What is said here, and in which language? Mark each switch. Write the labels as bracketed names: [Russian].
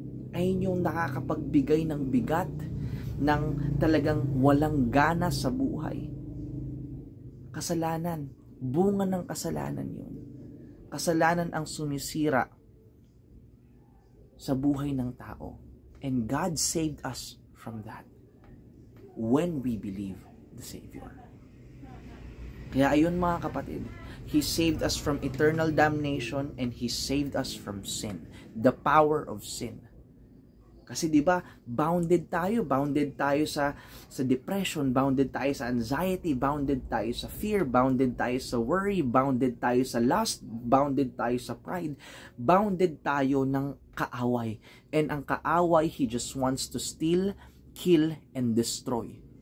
[Filipino] Ayun yung nakakapagbigay ng bigat, ng talagang walang gana sa buhay. Kasalanan, bunga ng kasalanan yun. Kasalanan ang sumisira sa buhay ng tao. [English] And God saved us from that when we believe the Savior. [Filipino] Kaya ayun, mga kapatid, [English] He saved us from eternal damnation and He saved us from sin. The power of sin. [Filipino] Kasi 'di ba, bounded tayo sa depression, bounded tayo sa anxiety, bounded tayo sa fear, bounded tayo sa worry, bounded tayo sa lust, bounded tayo sa pride, bounded tayo ng kaaway. [English] And [Filipino] ang kaaway, [English] he just wants to steal, kill, and destroy.